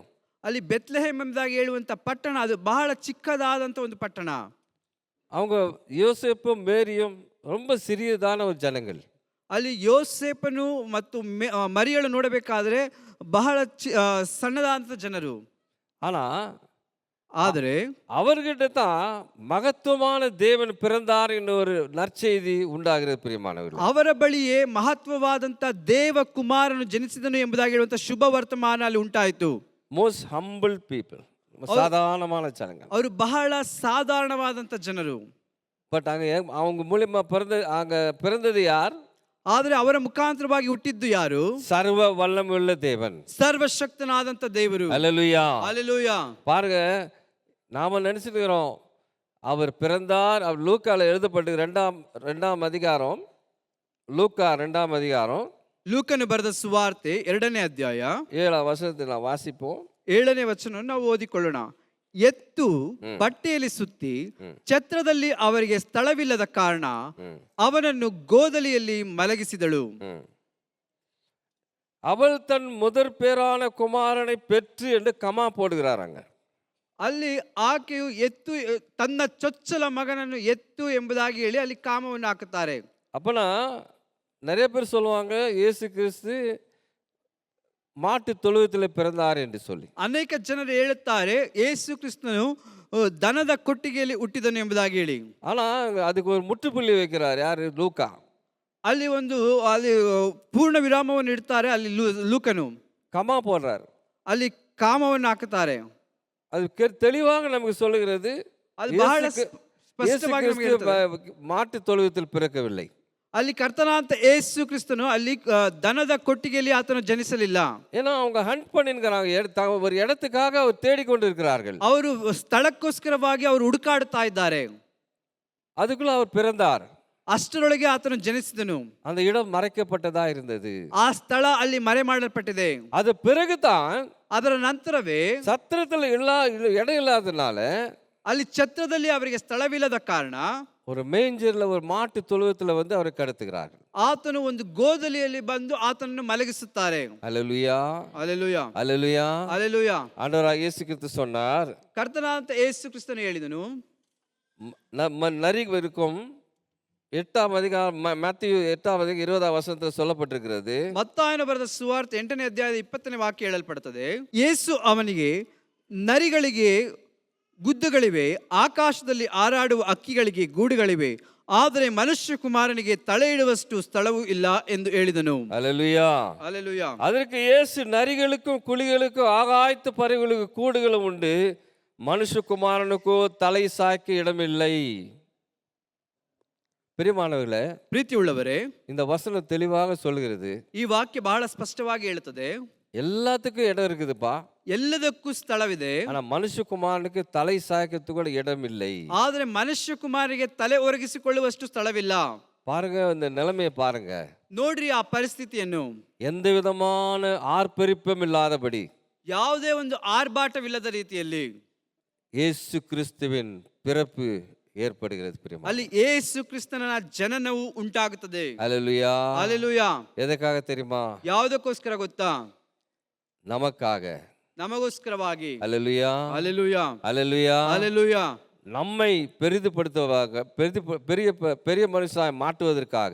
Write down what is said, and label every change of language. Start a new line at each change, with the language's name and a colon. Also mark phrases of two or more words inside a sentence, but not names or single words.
Kannada: ಅಲ್ಲಿ ಬೆತ್ಲೆಹೇಮ್ ಎಂಬುದಾಗಿ ಹೇಳುವಂತ ಪಟ್ಟಣ ಅದು ಬಹಳ ಚಿಕ್ಕದಾದಂತ ಒಂದು ಪಟ್ಟಣ.
Tamil: அவங்க யோசேப்பும் மேரியும் ரொம்ப சிறியதான ஒரு ஜனங்கள்.
Kannada: ಅಲ್ಲಿ ಯೋಸೇಫನು ಮತ್ತು ಮರಿಯಳು ನೋಡಬೇಕಾದ್ರೆ ಬಹಳ ಸಣ್ಣದಾದಂಥ ಜನರು.
Tamil: ஆனா
Kannada: ಆದರೆ
Tamil: அவர்கிட்ட தான் மகத்துவமான தேவன் பிறந்தார் என்ற ஒரு நற்செய்தி உண்டாகிறது பிரியமானவர்களே.
Kannada: ಅವರ ಬಳಿಯೇ ಮಹತ್ವವಾದಂತ ದೇವ ಕುಮಾರನು ಜನಿಸಿದನು ಎಂಬುದಾಗಿ ಹೇಳುವಂತ ಶುಭ ವರ್ತಮಾನ ಅಲ್ಲಿ ಉಂಟಾಯಿತು.
English: most humble people,
Tamil: சாதாரணமான ஜனங்கள்.
Kannada: ಅವರು ಬಹಳ ಸಾಧಾರಣವಾದಂತ ಜನರು.
Tamil: பட் அங்க அவங்க மூலியமா பிறந்தது யார்?
Kannada: ಆದರೆ ಅವರ ಮುಖಾಂತರವಾಗಿ ಹುಟ್ಟಿದ್ದು ಯಾರು?
Tamil: சர்வ வல்லமையுள்ள தேவன்,
Kannada: ಸರ್ವಶಕ್ತನಾದಂತ ದೇವರು.
Tamil: ஹalleluya ஹalleluya. பாருங்க, நாம நினைச்சிட்டு இருக்கிறோம் அவர் பிறந்தார். அவர் லூக்கால எழுதப்பட்டு ரெண்டாம் அதிகாரம், லூக்கா 2ஆம் அதிகாரம்
Kannada: ಲೂಕನು ಬರೆದ ಸುವಾರ್ತೆ 2ನೇ ಅಧ್ಯಾಯ
Tamil: 7ஆம் வசனத்தை நான் வாசிப்போம்.
Kannada: 7ನೇ ವಚನವನ್ನು ನಾವು ಓದಿಕೊಳ್ಳೋಣ. ಎತ್ತು ಬಟ್ಟೆಯಲ್ಲಿ ಸುತ್ತಿ ಛತ್ರದಲ್ಲಿ ಅವರಿಗೆ ಸ್ಥಳವಿಲ್ಲದ ಕಾರಣ ಅವನನ್ನು ಗೋದಲಿಯಲ್ಲಿ ಮಲಗಿಸಿದಳು.
Tamil: அவள் தன் முதற் பேரான குமாரனை பெற்று என்று கமா போடுகிறாராங்க.
Kannada: ಅಲ್ಲಿ ಆಕೆಯು ಎತ್ತು ತನ್ನ ಚೊಚ್ಚಲ ಮಗನನ್ನು ಎತ್ತು ಎಂಬುದಾಗಿ ಹೇಳಿ ಅಲ್ಲಿ ಕಾಮವನ್ನು ಹಾಕುತ್ತಾರೆ.
Tamil: அப்பனா நிறைய பேர் சொல்லுவாங்க இயேசு கிறிஸ்து மாட்டு தொழுவத்தில் பிறந்தார் என்று சொல்லி.
Kannada: ಅನೇಕ ಜನರು ಹೇಳುತ್ತಾರೆ ಯೇಸು ಕ್ರಿಸ್ತನು ದನದ ಕೊಟ್ಟಿಗೆಯಲ್ಲಿ ಹುಟ್ಟಿದನು ಎಂಬುದಾಗಿ ಹೇಳಿ.
Tamil: ஆனா அதுக்கு ஒரு முற்றுப்புள்ளி வைக்கிறார் யாரு? லூக்கா.
Kannada: ಅಲ್ಲಿ ಪೂರ್ಣ ವಿರಾಮವನ್ನು ಇಡ್ತಾರೆ. ಅಲ್ಲಿ ಲೂಕನು
Tamil: கமா போடுறார்,
Kannada: ಅಲ್ಲಿ ಕಾಮವನ್ನು ಹಾಕುತ್ತಾರೆ.
Tamil: அது தெளிவாக நமக்கு சொல்லுகிறது
Kannada: ಅದು ಬಹಳ ಸ್ಪಷ್ಟವಾಗಿ ನಮಗೆ ಹೇಳ್ತದೆ.
Tamil: மாட்டு தொழுவத்தில் பிறக்கவில்லை.
Kannada: ಅಲ್ಲಿ ಕರ್ತನಾದಂತ ಯೇಸು ಕ್ರಿಸ್ತನು ಅಲ್ಲಿ ದನದ ಕೊಟ್ಟಿಗೆಯಲ್ಲಿ ಆತನು ಜನಿಸಲಿಲ್ಲ.
Tamil: ஏன்னா அவங்க ஹண்ட் பண்ணிருக்கிறாங்க, ஒரு இடத்துக்காக அவர் தேடிக்கொண்டு இருக்கிறார்கள்.
Kannada: ಅವರು ಸ್ಥಳಕ್ಕೋಸ್ಕರವಾಗಿ ಅವರು ಹುಡುಕಾಡುತ್ತಾ ಇದ್ದಾರೆ.
Tamil: அதுக்குள்ள அவர் பிறந்தார்.
Kannada: ಅಷ್ಟರೊಳಗೆ ಆತನು ಜನಿಸಿದನು.
Tamil: அந்த இடம் மறைக்கப்பட்டதா இருந்தது.
Kannada: ಆ ಸ್ಥಳ ಅಲ್ಲಿ ಮರೆ ಮಾಡಲ್ಪಟ್ಟಿದೆ.
Tamil: அது பிறகுதான்
Kannada: ಅದರ ನಂತರವೇ
Tamil: சத்திரத்துல இடம் இல்லாதனால
Kannada: ಅಲ್ಲಿ ಛತ್ರದಲ್ಲಿ ಅವರಿಗೆ ಸ್ಥಳವಿಲ್ಲದ ಕಾರಣ
Tamil: ஒரு மேஞ்சர்ல ஒரு மாட்டு தொழுவத்துல வந்து அவரை கடத்துகிறார்கள்.
Kannada: ಆತನು ಒಂದು ಗೋದಲಿಯಲ್ಲಿ ಬಂದು ಆತನನ್ನು ಮಲಗಿಸುತ್ತಾರೆ.
Tamil: அல்லேலூயா
Kannada: ಹಲ್ಲೆಲೂಯಾ
Tamil: அல்லேலூயா.
Kannada: ಹಲ್ಲೆಲೂಯಾ.
Tamil: ஆண்டவராகிய இயேசு கிறிஸ்து சொன்னார்,
Kannada: ಕರ್ತನಾದಂತ ಯೇಸು ಕ್ರಿಸ್ತನು ಹೇಳಿದನು,
Tamil: நரி இருக்கும் 8ஆம் அதிகாரம் மத்தேயு 8ஆம் அதிகாரம் 20ஆம் வசனத்தில் சொல்லப்பட்டிருக்கிறது.
Kannada: ಮತ್ತಾಯನು ಬರೆದ ಸುವಾರ್ತೆ 8ನೇ ಅಧ್ಯಾಯದ 20ನೇ ವಾಕ್ಯ ಹೇಳಲ್ಪಡುತ್ತದೆ. ಯೇಸು ಅವನಿಗೆ, ನರಿಗಳಿಗೆ ಗುದ್ದುಗಳಿವೆ, ಆಕಾಶದಲ್ಲಿ ಹಾರಾಡುವ ಹಕ್ಕಿಗಳಿಗೆ ಗೂಡುಗಳಿವೆ, ಆದರೆ ಮನುಷ್ಯ ಕುಮಾರನಿಗೆ ತಲೆ ಇಡುವಷ್ಟು ಸ್ಥಳವೂ ಇಲ್ಲ ಎಂದು ಹೇಳಿದನು.
Tamil: அல்லேலூயா.
Kannada: ಹಲ್ಲೆಲೂಯಾ.
Tamil: அதற்கு இயேசு, நரிகளுக்கும் குழிகளுக்கும் ஆகாயத்து பறவைகளுக்கு கூடுகளும் உண்டு, மனுஷகுமாரனுக்கோ தலை சாய்க்க இடமில்லை. பிரியமானவர்களே,
Kannada: ಪ್ರೀತಿ ಉಳ್ಳವರೇ,
Tamil: இந்த வசனம் தெளிவாக சொல்கிறது,
Kannada: ಈ ವಾಕ್ಯ ಬಹಳ ಸ್ಪಷ್ಟವಾಗಿ ಹೇಳುತ್ತದೆ,
Tamil: எல்லாத்துக்கும் இடம் இருக்குதுப்பா,
Kannada: ಎಲ್ಲದಕ್ಕೂ ಸ್ಥಳವಿದೆ,
Tamil: ஆனா மனுஷகுமாரனுக்கு தலை சாய்க்கிறதுக்கு கூட இடம் இல்லை.
Kannada: ಆದರೆ ಮನುಷ್ಯ ಕುಮಾರನಿಗೆ ತಲೆ ಒರಗಿಸಿಕೊಳ್ಳುವಷ್ಟು ಸ್ಥಳವಿಲ್ಲ.
Tamil: பாருங்க, இந்த நிலைமையை பாருங்க.
Kannada: ನೋಡ್ರಿ ಆ ಪರಿಸ್ಥಿತಿಯನ್ನು.
Tamil: எந்த விதமான ஆர்ப்பரிப்பும் இல்லாதபடி
Kannada: ಯಾವುದೇ ಒಂದು ಆರ್ಭಾಟವಿಲ್ಲದ ರೀತಿಯಲ್ಲಿ
Tamil: இயேசு கிறிஸ்துவின் பிறப்பு ஏற்படுகிறது. பிரியமா,
Kannada: ಅಲ್ಲಿ ಯೇಸು ಕ್ರಿಸ್ತನ ಜನನವು ಉಂಟಾಗುತ್ತದೆ.
Tamil: அல்லேலூயா.
Kannada: ಹಲ್ಲೆಲೂಯಾ.
Tamil: எதற்காக தெரியுமா?
Kannada: ಯಾವುದಕ್ಕೋಸ್ಕರ ಗೊತ್ತಾ?
Tamil: நமக்காக.
Kannada: ನಮಗೋಸ್ಕರವಾಗಿ.
Tamil: அல்லேலூயா.
Kannada: ಹಲ್ಲೆಲೂಯಾ.
Tamil: அல்லேலூயா.
Kannada: ಹಲ್ಲೆಲೂಯಾ.
Tamil: நம்மை பெரிய மனுஷனாய் மாற்றுவதற்காக